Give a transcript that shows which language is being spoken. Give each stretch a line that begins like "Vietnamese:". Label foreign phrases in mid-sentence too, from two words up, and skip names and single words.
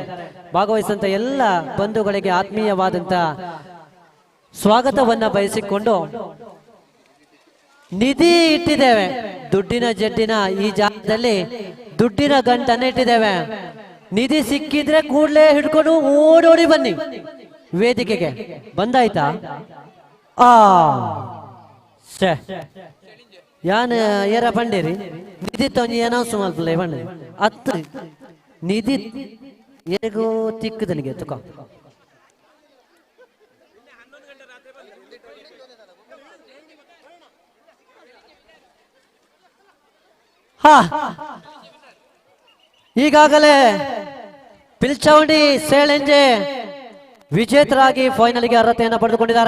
Kannada: ಭಾಗವಹಿಸಿದಂತ ಎಲ್ಲ ಬಂಧುಗಳಿಗೆ ಆತ್ಮೀಯವಾದಂತ ಸ್ವಾಗತವನ್ನ ಬಯಸಿಕೊಂಡು ನಿಧಿ ಇಟ್ಟಿದ್ದೇವೆ. ದುಡ್ಡಿನ ಜಡ್ಡಿನ ಈ ಜಾಗದಲ್ಲಿ ದುಡ್ಡಿನ ಗಂಟನ್ನ ಇಟ್ಟಿದ್ದೇವೆ. ನಿಧಿ ಸಿಕ್ಕಿದ್ರೆ ಕೂಡಲೇ ಹಿಡ್ಕೊಂಡು ಓಡೋಡಿ ಬನ್ನಿ ವೇದಿಕೆಗೆ. ಬಂದಾಯ್ತಾ?
Tulu: ಯಾನ್ ಏರ ಬಂಡೇರಿ ನಿಧಿ ತೊಂಜಿ ಅನೌನ್ಸ್ ಮಲ್ಪಲೆ ಬಂಡೆ ಅತ್ತು ನಿಧಿ ಏಗೋ ತಿಕ್ಕದನಿಗೆ ತುಕ.
Kannada: ಈಗಾಗಲೇ ಪಿಲ್ಚೌಂಡಿ ಸೇಳೆಂಜೆ ವಿಜೇತರಾಗಿ ಫೈನಲ್ಗೆ ಅರ್ಹತೆಯನ್ನು ಪಡೆದುಕೊಂಡಿದ್ದಾರೆ.